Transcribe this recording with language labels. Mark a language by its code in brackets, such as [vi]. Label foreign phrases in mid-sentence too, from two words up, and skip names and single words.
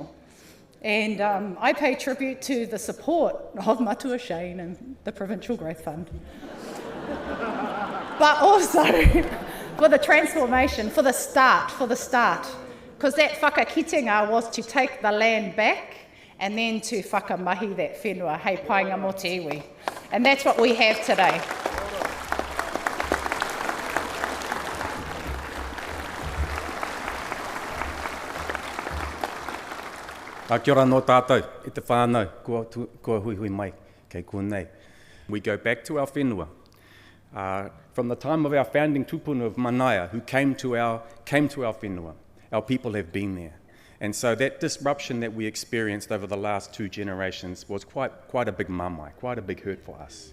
[en] And I pay tribute to the support of Matua Shane and the Provincial Growth Fund. But also for the transformation, for the start. Because that whakakitenga was to take the land back and then to whakamahi that whenua, [mi] hei painga mō te iwi. [en] And that's what we have today. [mi] Kia ora no tātou, e te whānau, kua hui mai, kei kōnei. [en] We go back to our whenua. From the time of our founding tupuna of Manaia, who came to our whenua, our people have been there. And so that disruption that we experienced over the last 2 generations was quite a big mamai, quite a big hurt for us.